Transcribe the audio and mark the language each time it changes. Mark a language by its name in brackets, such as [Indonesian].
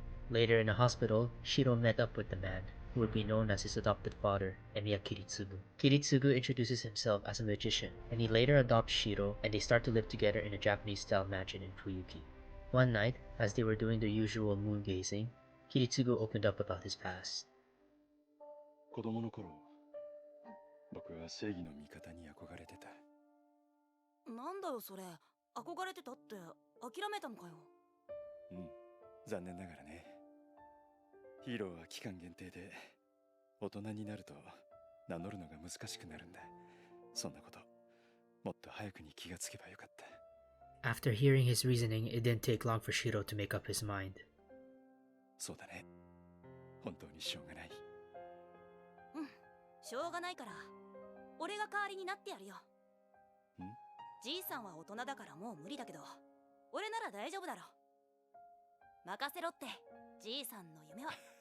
[English] Later in a hospital, Shiro met up with the man, who would be known as his adopted father, Emiya Kiritsugu. Kiritsugu introduces himself as a magician, and he later adopts Shiro, and they start to live together in a Japanese-style mansion in Fuyuki. One night, as they were doing their usual moon gazing, Kiritsugu opened up about his past. [Japanese] 子供の頃、僕は正義の味方に憧れてた。なんだよそれ、憧れてたって諦めたのかよ。うん、残念ながらね。ヒーローは期間限定で、大人になると名乗るのが難しくなるんだ。そんなこと、もっと早くに気がつけばよかった。 [English] After hearing his reasoning, it didn't take long for Shiro to make up his mind. [Japanese] そうだね。本当にしょうがない。うん、しょうがないから、俺が代わりになってやるよ。ん？じいさんは大人だからもう無理だけど、俺なら大丈夫だろ。任せろって、じいさんの夢は。